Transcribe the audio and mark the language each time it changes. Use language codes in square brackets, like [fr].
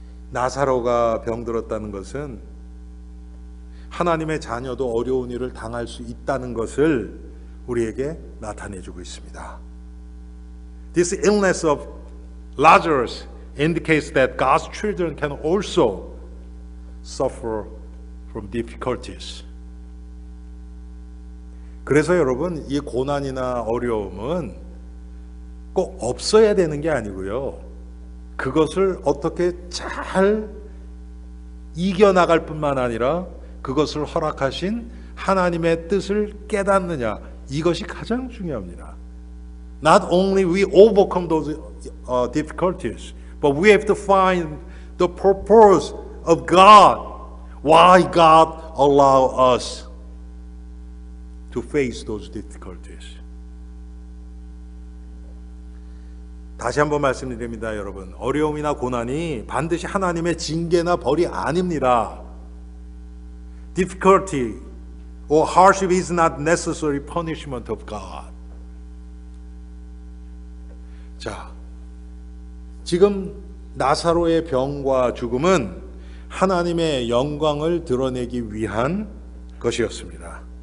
[ko] 나사로가 병들었다는 것은 하나님의 자녀도 어려운 일을 당할 수 있다는 것을 우리에게 나타내주고 있습니다. [en] This illness of Lazarus indicates that God's children can also suffer from difficulties. [ko] 그래서 여러분, 이 고난이나 어려움은 꼭 없어야 되는 게 아니고요. 그것을 어떻게 잘 이겨나갈 뿐만 아니라 그것을 허락하신 하나님의 뜻을 깨닫느냐, 이것이 가장 중요합니다. [en] Not only we overcome those difficulties, but we have to find the purpose of God. Why God allow us to face those difficulties. [ko] 다시 한번 말씀드립니다, 여러분. 어려움이나 고난이 반드시 하나님의 징계나 벌이 아닙니다. [en] Difficulty or hardship is not necessary punishment of God. [ko] 자, 지금 나사로의 병과 죽음은 하나님의 영광을 드러내기 위한 것이었습니다.